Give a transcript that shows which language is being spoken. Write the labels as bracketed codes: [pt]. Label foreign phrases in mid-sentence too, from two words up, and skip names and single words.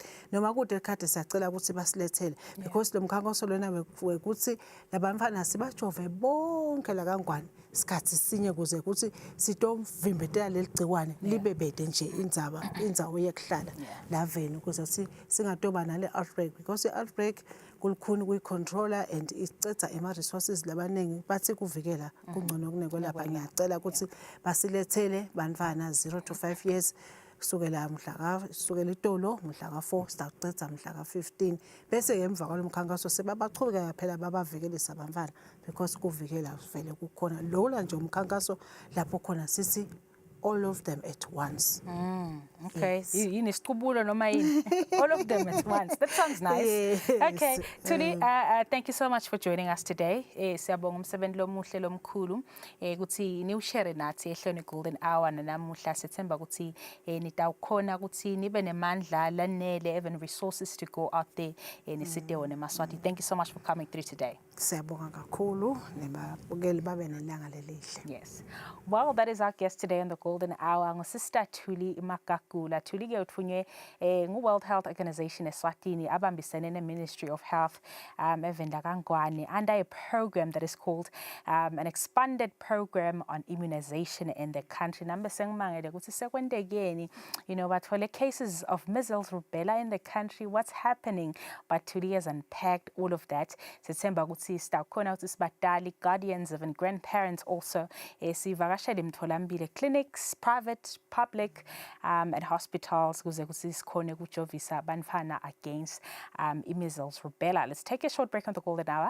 [ss] noma kude likhadi siyacela ukuthi basilethele because lo mkhankaso lona wekuthi labantwana sibajove bonke la kangwane isikhathi sinye kuze ukuthi sitomvimbetela leligciwane libe bede nje indzawo yekuhlala laveni ukuze singatoba nale outbreak because i-outbreak kulukhuni kuyicontroller and icetha ema-resources labanengi bathi kuvikela kungcono kunekwelapha. Ngiyacela ukuthi basilethele bantwana [en] 0 to 5 years [ss] kusukela itolo mhla ka4 sitacetha mhla ka15 bese ngemva kwalomkhankaso sebabachubeka phela babavikelisa abantwana because kuvikela vele kukhona lola nje umkhankaso lapho khona sisi [en] all of them at once. Okay, Yes. All of them at once. That sounds nice. Yes. Okay, Tuli, thank you so much for joining us today. [ss] Siyabonga umsebenzi lomuhle lomkhulu ukuthi niwushare nathi ehlone Golden Hour nanamuhla sethemba ukuthi nitawukhona ukuthi nibe nemandla lanele [en] even resources to go out there [ss] nisidewo neMaswati. [en] Thank you so much for coming through today. [ss] Siyabonga kakhulu nebabukeli babe nelanga lelihle. [en] Yes. Well, that is our guest today on the Golden Hour. Sister Tuli Makakula. Tuli [ss] ke uthunywe [en] World Health Organization Eswatini [ss] abambisene ne-Ministry of Health evenda kangwane [en] under a program that is called an expanded program on immunization in the country. Number [ss] sengimangele ukuthi sekwendekeni, bathole [en] cases of measles, rubella in the country. What's happening? But Tuli has unpacked all of that. [ss] Sethemba ukuthi sitakhona ukuthi sibadali, [en] guardians, even grandparents also [ss] sivakashele imtholampilo, [en] clinics, private, public, and hospitals [ss] kuze ukuthi sikhone ukujovisa abantwana [en] against measles, rubella. Let's take a short break on the Golden Hour.